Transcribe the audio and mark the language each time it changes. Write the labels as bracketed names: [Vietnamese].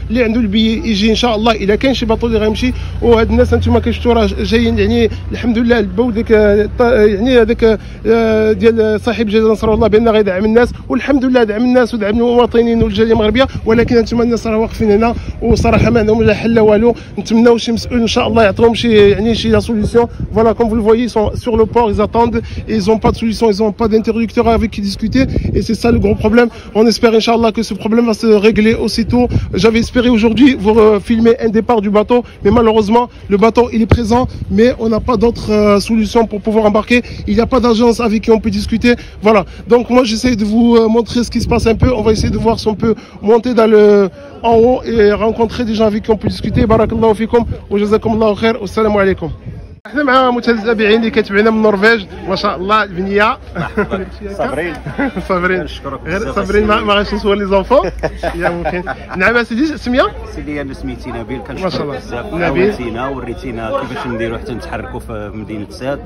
[Arabic] اللي عنده البيي يجي ان شاء الله، الا كاين شي باطو اللي غيمشي. وهاد الناس هانتوما كيشفتوا راه جايين يعني الحمد لله الباو ديك يعني هذاك ديال صاحب جلاله نصر الله بان غيدعم الناس، والحمد لله دعم الناس ودعم المواطنين والجاليه المغربيه. ولكن انتم الناس راه واقفين هنا وصراحه ما عندهم لا حل لا والو. نتمناو شي مسؤول ان شاء الله يعطيهم شي يعني شي سوليسيون. [French] Voilà, comme vous le voyez, ils sont sur le port, ils attendent et ils n'ont pas de solution, ils n'ont pas d'interlocuteur avec qui discuter, et c'est ça le gros problème. On espère Inch'Allah que ce problème va se régler aussitôt. J'avais espéré aujourd'hui vous filmer un départ du bateau, mais malheureusement le bateau il est présent, mais on n'a pas d'autre solution pour pouvoir embarquer. Il n'y a pas d'agence avec qui on peut discuter. Voilà, donc moi j'essaie de vous montrer ce qui se passe un peu. On va essayer de voir si on peut monter dans en haut et rencontrer des gens avec qui on peut discuter. [Arabic] Barakallahu fikum wa jazakumullahu khair. Wassalamu alaikum. احنا مع متابعين اللي كتبعنا من النرويج ما شاء الله البنيه صابرين صابرين غير صابرين ما غاديش نسول [French] لي زونفون [Arabic] يا ممكن. نعم سيدي سميه سيدي انا سميتي نبيل ما شاء الله بزاف عاونتينا وريتينا كيفاش نديروا حتى نتحركوا في مدينه ساد.